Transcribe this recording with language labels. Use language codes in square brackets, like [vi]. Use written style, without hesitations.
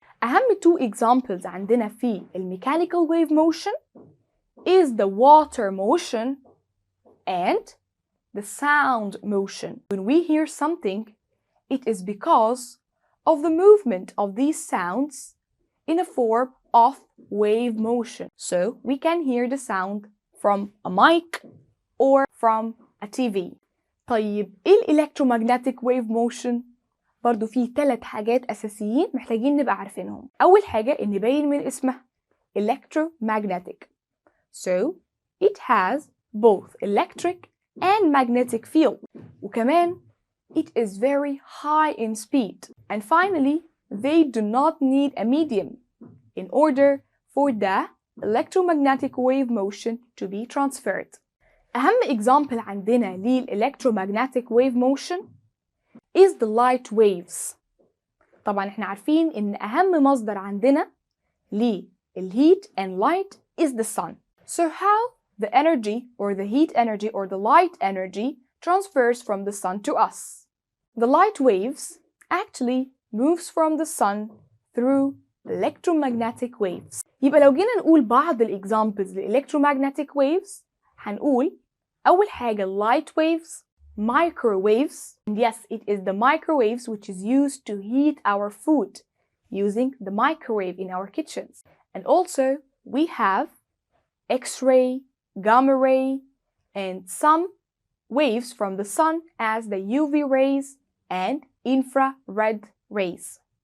[ar] أهم 2 [en] examples [ar] عندنا في [en] mechanical wave motion is the water motion and the sound motion. When we hear something, it is because of the movement of these sounds in a form of wave motion. So we can hear the sound from a mic or from a TV. [ar] طيب ايه electromagnetic wave motion؟ برضو فيه 3 حاجات أساسيين محتاجين نبقى عارفينهم. أول حاجة إن باين من اسمها electromagnetic. [en] So it has both electric and magnetic field. [ar] وكمان [en] it is very high in speed. And finally, they do not need a medium in order for the electromagnetic wave motion to be transferred. أهم example [ar] عندنا [en] للelectromagnetic wave motion is the light waves. [ar] طبعا احنا عارفين إن أهم مصدر عندنا للheat [en] and light is the sun. So how the energy or the heat energy or the light energy transfers from the sun to us? The light waves actually moves from the sun through electromagnetic waves. [ar] يبقى لو جينا نقول بعض examples لelectromagnetic waves هنقول أول حاجة light waves [en] microwaves. And yes, it is the microwaves which is used to heat our food using the microwave in our kitchens. And also we have X-ray, gamma ray, and some waves from the sun as the UV rays and infrared rays.